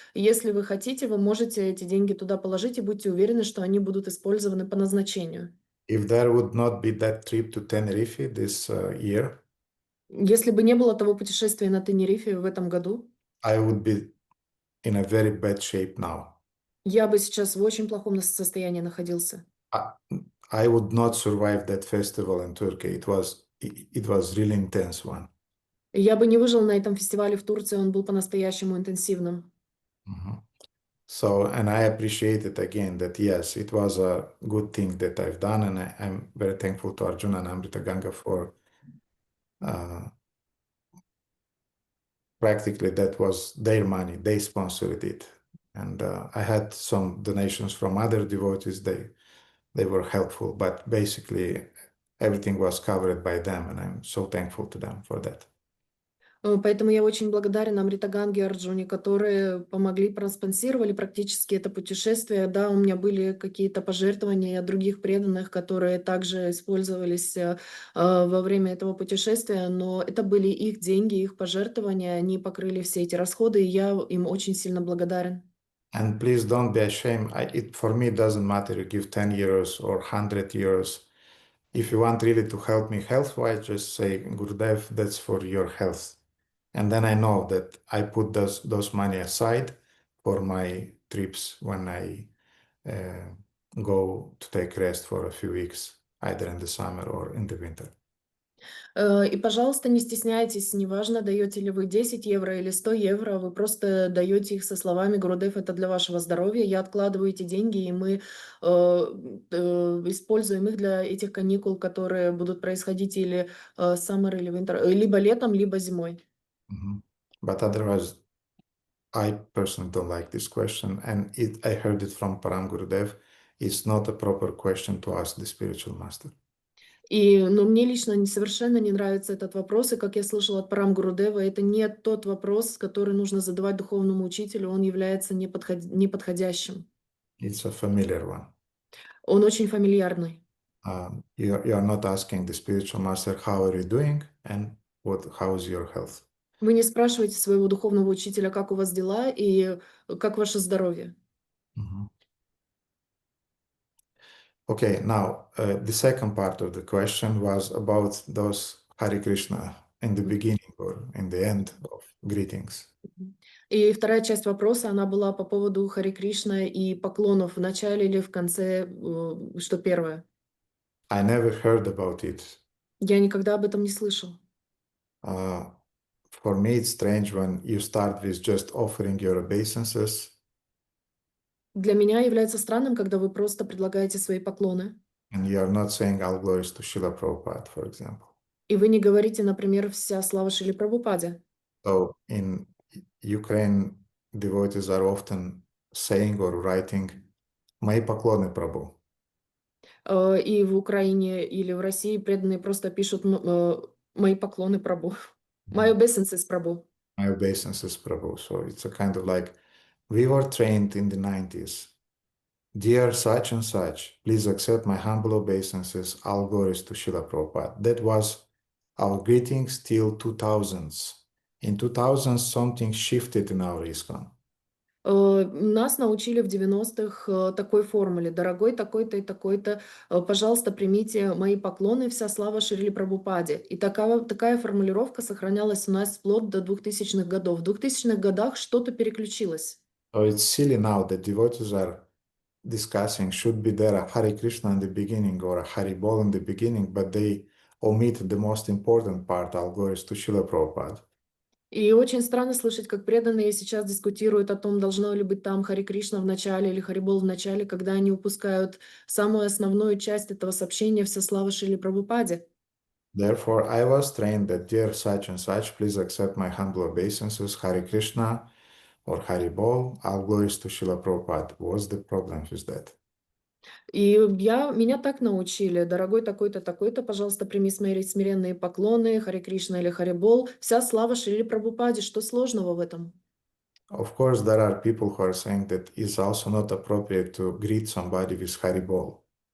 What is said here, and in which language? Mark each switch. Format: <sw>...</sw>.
<ru>И если вы хотите, вы можете эти деньги туда положить и будьте уверены, что они будут использованы по назначению.</ru> <en>If there would not be that trip to Tenerife this year,</en> <ru>Если бы не было того путешествия на Тенерифе в этом году,</ru> <en>I would be in a very bad shape now.</en> <ru>я бы сейчас в очень плохом состоянии находился.</ru> <en>I would not survive that festival in Turkey. It was really intense one.</en> <ru>Я бы не выжил на этом фестивале в Турции, он был по-настоящему интенсивным.</ru> <en>So, and I appreciate it again that yes, it was a good thing that I've done, and I'm very thankful to Arjuna and Amrita Ganga for practically that was their money, they sponsored it. And I had some donations from other devotees, they were helpful, but basically everything was covered by them, and I'm so thankful to them for that.</en> <ru>Поэтому я очень благодарен Амрита Ганге и Арджуне, которые помогли, проспонсировали практически это путешествие. Да, у меня были какие-то пожертвования от других преданных, которые также использовались во время этого путешествия, но это были их деньги, их пожертвования, они покрыли все эти расходы, и я им очень сильно благодарен.</ru> <en>And please don't be ashamed. For me, it doesn't matter you give 10 euros or 100 euros. If you want really to help me health-wise, just say, Gurudev, that's for your health. And then I know that I put those money aside for my trips when I go to take rest for a few weeks, either in the summer or in the winter.</en> <ru>И, пожалуйста, не стесняйтесь, неважно, даете ли вы 10 евро или 100 евро, вы просто даете их со словами «Гурудев, это для вашего здоровья, я откладываю эти деньги, и мы используем их для этих каникул, которые будут происходить или</ru> <en>summer,</en> <ru>или</ru> <en>winter,</en> <ru>либо летом, либо зимой».</ru> <en>But otherwise, I personally don't like this question, and I heard it from Param Gurudev. It's not a proper question to ask the spiritual master.</en> <ru>Но мне лично совершенно не нравится этот вопрос, и как я слышала от Парам Гурудева, это не тот вопрос, который нужно задавать духовному учителю, он является неподходящим.</ru> <en>It's a familiar one.</en> <ru>Он очень фамильярный.</ru> <en>You are not asking the spiritual master, how are you doing, and how is your health?</en> <ru>Вы не спрашиваете своего духовного учителя, как у вас дела и как ваше здоровье.</ru> <en>Okay, now the second part of the question was about those Hare Krishna in the beginning or in the end of greetings.</en> <ru>И вторая часть вопроса, она была по поводу Харе Кришна и поклонов в начале или в конце, что первое.</ru> <en>I never heard about it.</en> <ru>Я никогда об этом не слышал.</ru> <en>For me, it's strange when you start with just offering your obeisances.</en> <ru>Для меня является странным, когда вы просто предлагаете свои поклоны.</ru> <en>And you are not saying all glories to Srila Prabhupada, for example.</en> <ru>И вы не говорите, например, вся слава Шриле Прабхупаде.</ru> <en>So in Ukraine, devotees are often saying or writing</en> <ru>«Мои поклоны, Прабху». И в Украине или в России преданные просто пишут «Мои поклоны, Прабху».</ru> <en>«My obeisances, Прабху». My obeisances, Prabhu. So it's a kind of like, we were trained in the 90s. Dear such and such, please accept my humble obeisances, all glories to Srila Prabhupada. That was our greetings till 2000s. In 2000s, something shifted in our ISKCON.</en> <ru>Нас научили в 90-х такой формуле. Дорогой такой-то и такой-то, пожалуйста, примите мои поклоны, вся слава Шриле Прабхупаде. И такая формулировка сохранялась у нас вплоть до 2000-х годов. В 2000-х годах что-то переключилось.</ru> <en>So it's silly now that devotees are discussing should be there a Hare Krishna in the beginning or a Hare Bol in the beginning, but they omit the most important part, all glories to Srila Prabhupada.</en> <ru>И очень странно слышать, как преданные сейчас дискутируют о том, должно ли быть там Харе Кришна в начале или Харе Бол в начале, когда они упускают самую основную часть этого сообщения «Вся слава Шриле Прабхупаде».</ru> <en>Therefore, I was trained that dear such and such, please accept my humble obeisances, Hare Krishna or Hare Bol, all glories to Srila Prabhupada. What's the problem with that?</en> <ru>И меня так научили. Дорогой такой-то, такой-то, пожалуйста, прими смиренные поклоны, Харе Кришна или Харе Бол. Вся слава Шриле Прабхупаде. Что сложного в этом?</ru> <en>Of course, there are people who are saying that it's also not appropriate to greet somebody with Hare Bol.</en>